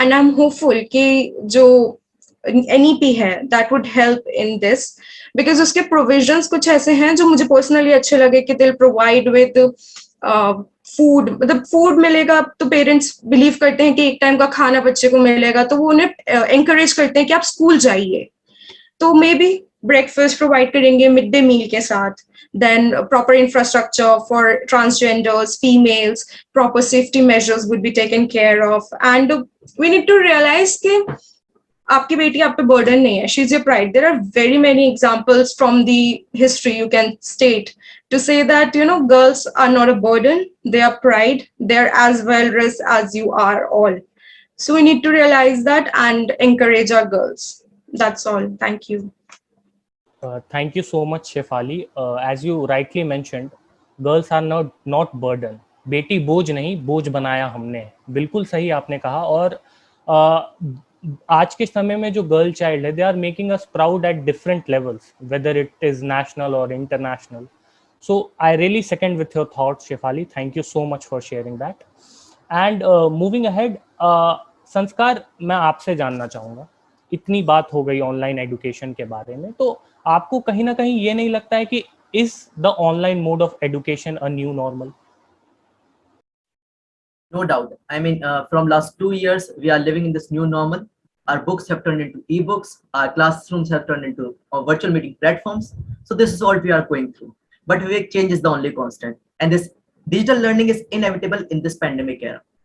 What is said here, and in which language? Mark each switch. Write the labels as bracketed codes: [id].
[en] and I am hopeful [hi] कि जो NEP है [en] that would help in this, [hi] because उसके प्रोविजंस कुछ ऐसे हैं जो मुझे पर्सनली अच्छे लगे कि [en] they provide with food, [hi] मतलब फूड मिलेगा तो पेरेंट्स बिलीव करते हैं कि एक टाइम का खाना बच्चे को मिलेगा, तो वो उन्हें एंकरेज करते हैं कि आप स्कूल जाइए। तो मे बी ब्रेकफास्ट प्रोवाइड करेंगे मिड डे मील के साथ, [en] then proper infrastructure for transgenders, females, proper safety measures would be taken care of, and we need to realize [hi] कि आपकी बेटी आप पे burden नहीं है, [en] she's your pride. There are very many examples from the history you can state to say that, you know, girls are not a burden, they are pride, they're as well as you are all. So we need to realize that and encourage our girls. That's all. Thank you. Thank you so much, Shefali. As you rightly mentioned, girls are not burden. [hi] बेटी बोझ नहीं, बोझ बनाया हमने। बिल्कुल सही आपने कहा। और आज के समय में जो गर्ल चाइल्ड है, [en] They are making us proud at different levels, whether it is national और international. So I really second with your thoughts, Shefali. Thank you so much for sharing that. And moving ahead, [hi] संस्कार, मैं आपसे जानना चाहूँगा, इतनी बात हो गई ऑनलाइन एजुकेशन के बारे में, तो आपको कहीं ना कहीं ये नहीं लगता है कि [en] Is the online mode of education a new normal? No doubt. I mean, from last 2 years, we are living in this new normal. Our books have turned into ebooks. Our classrooms have turned into virtual meeting platforms. So this is all we are going through. But Vivek, change is the only constant. And this digital learning is inevitable in this pandemic era.